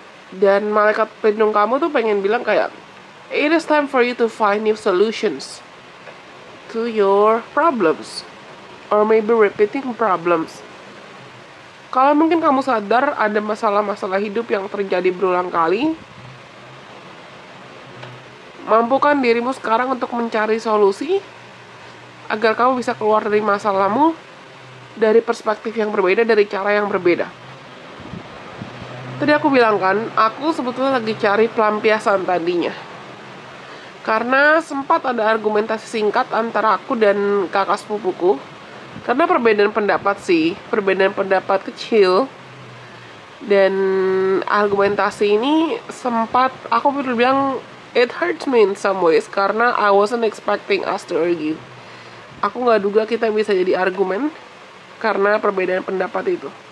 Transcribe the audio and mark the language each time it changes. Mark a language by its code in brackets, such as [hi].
[id] Dan malaikat pelindung kamu tuh pengen bilang kayak, [en] it is time for you to find new solutions to your problems, or maybe repeating problems. [id] Kalau mungkin kamu sadar ada masalah-masalah hidup yang terjadi berulang kali, mampukan dirimu sekarang untuk mencari solusi agar kamu bisa keluar dari masalahmu dari perspektif yang berbeda, dari cara yang berbeda. Tadi aku bilang kan, aku sebetulnya lagi cari pelampiasan tadinya. Karena sempat ada argumentasi singkat antara aku dan kakak sepupuku. Karena perbedaan pendapat sih, perbedaan pendapat kecil. Dan argumentasi ini sempat, aku perlu bilang, [en] it hurts me in some ways. [id] Karena [en] I wasn't expecting us to argue. [id] Aku gak duga kita bisa jadi argumen karena perbedaan pendapat itu.